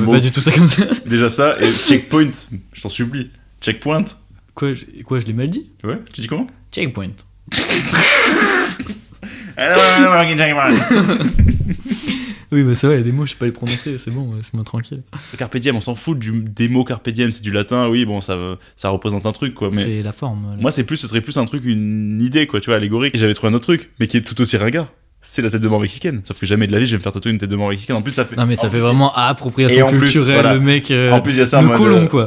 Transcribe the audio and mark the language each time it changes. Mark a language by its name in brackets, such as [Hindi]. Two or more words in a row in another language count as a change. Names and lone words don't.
[French] mots. pas du tout ça comme ça. Déjà ça, et checkpoint, je t'en supplie. Checkpoint. Quoi, je l'ai mal dit Ouais, tu dis comment? Checkpoint. Oui, bah c'est vrai, il y a des mots, je sais pas les prononcer, c'est bon, laisse-moi tranquille. [Latin] Carpe diem, [French] on s'en fout des mots [Latin] carpe diem, [French] c'est du latin, oui, bon, ça représente un truc, quoi. Mais C'est la forme. là. moi, ce serait plus un truc, une idée, quoi, tu vois, allégorique. Et j'avais trouvé un autre truc, mais qui est tout aussi ringard. C'est la tête de mort mexicaine. Sauf que jamais de la vie, je vais me faire tatouer une tête de mort mexicaine. En plus, ça fait. Non, mais ça en fait plus, vraiment Et appropriation en plus, culturelle, voilà. le mec. En plus, il y a ça. en le mode, colon, quoi.